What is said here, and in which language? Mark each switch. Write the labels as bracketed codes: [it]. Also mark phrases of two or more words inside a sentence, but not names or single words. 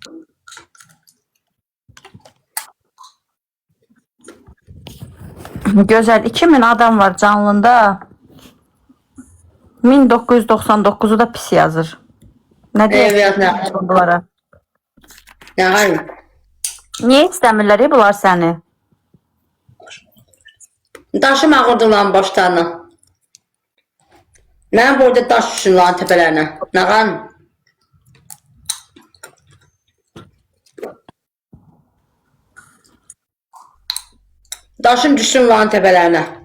[az] Gözəl. 2000 adam var canlında. 1999'u da pis yazır. Nə deyək [tr] Evet ne? [az] bunlara? [tr] Ne hanım? [az] Niyə istəmirlər bunlar səni? Daşım ağırdı lan başlarına. [tr] Ne burada daş düşün lan tepelerine? Ne hanım? Daşın düşsün lan tepelerine.